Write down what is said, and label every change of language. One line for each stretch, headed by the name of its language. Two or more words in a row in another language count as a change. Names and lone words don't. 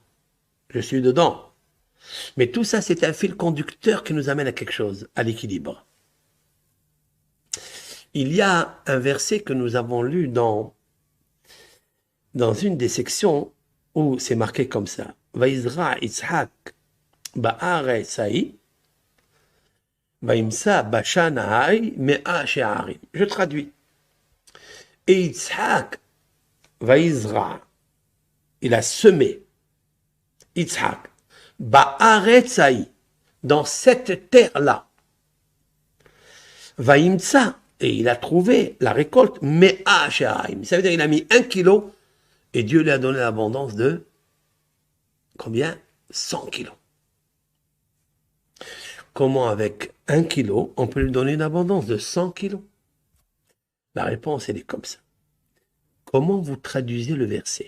French: Je suis dedans. Mais tout ça, c'est un fil conducteur qui nous amène à quelque chose, à l'équilibre. Il y a un verset que nous avons lu dans une des sections où c'est marqué comme ça.
Hebrew: ויזרע יצחק בארץ ההיא וימצא בשנה ההיא מאה שערים.
French: Je traduis. Et Yitzhak, Vaizra, il a semé,
Hebrew: יצחק בארץ ההיא,
French: dans cette terre-là. Vaimsa, et il a trouvé la récolte,
Hebrew: מאה שערים.
French: Ça veut dire qu'il a mis 1 kilo et Dieu lui a donné l'abondance de combien? 100 kilos. Comment avec 1 kilo, on peut lui donner une abondance de 100 kilos? La réponse, elle est comme ça. Comment vous traduisez le verset?